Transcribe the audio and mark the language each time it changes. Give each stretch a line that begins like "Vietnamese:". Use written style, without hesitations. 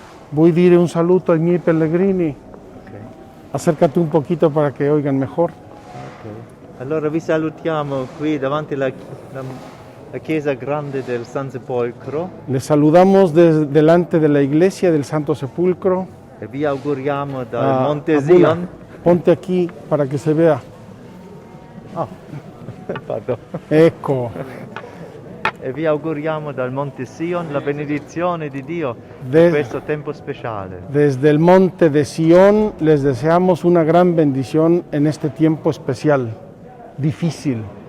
Italian: Vuoi dire un saluto ai miei pellegrini?
Spanish: Acércate un poquito para que oigan mejor.
Italian: Allora vi salutiamo qui davanti alla chiesa grande del San Sepolcro
Spanish: Les saludamos delante de la iglesia del Santo Sepulcro.
Italian: e vi auguriamo dal Ah, Monte Abuna, Zion.
Spanish: ponte aquí para que se vea.
French: Pardon.
Italian: Ecco, E vi auguriamo dal Monte Sion la benedizione di Dio De- in questo tempo speciale.
Spanish: desde el monte de Sión les deseamos una gran bendición en este tiempo especial, difícil,